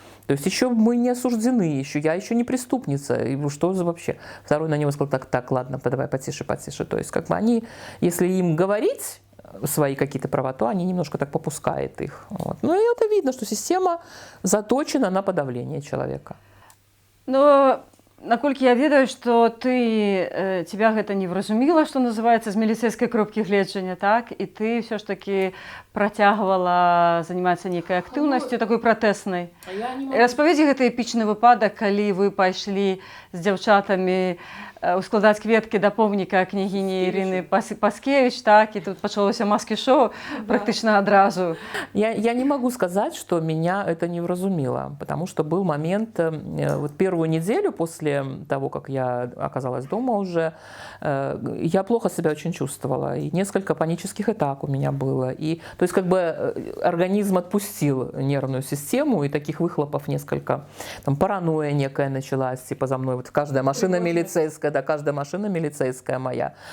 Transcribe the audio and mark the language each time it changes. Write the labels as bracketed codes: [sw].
[ru] То есть еще мы не осуждены, я еще не преступница. И что за вообще? Второй на него сказал, так, ладно, давай потише. То есть как бы они, если им говорить свои какие-то права, то они немножко так попускают их. Вот. Ну и это видно, что система заточена на подавление человека. [be] Но наколькі я ведаю, што ты тебя гэта не вразумела, што называецца з міліцэйскай кропкі гледжання, так, і ты ўсё ж такі працягвала займацца нейкай актыўнасцю такой пратэснай. Распавядзі гэты эпічны выпадак, калі вы пайшлі з дзяўчатамі ускладаць кветкі да помніка княгіні Ірыны Паскевіч, так, и тут пачалося маски-шоу практично одразу. [ru] Я не могу сказать, что меня это не вразумило, потому что был момент, вот первую неделю после того, как я оказалась дома уже, я плохо себя очень чувствовала, и несколько панических атак у меня было, и, то есть как бы организм отпустил нервную систему, и таких выхлопов несколько, там паранойя некая началась, типа за мной, вот каждая машина милицейская, да, каждая машина милицейская моя.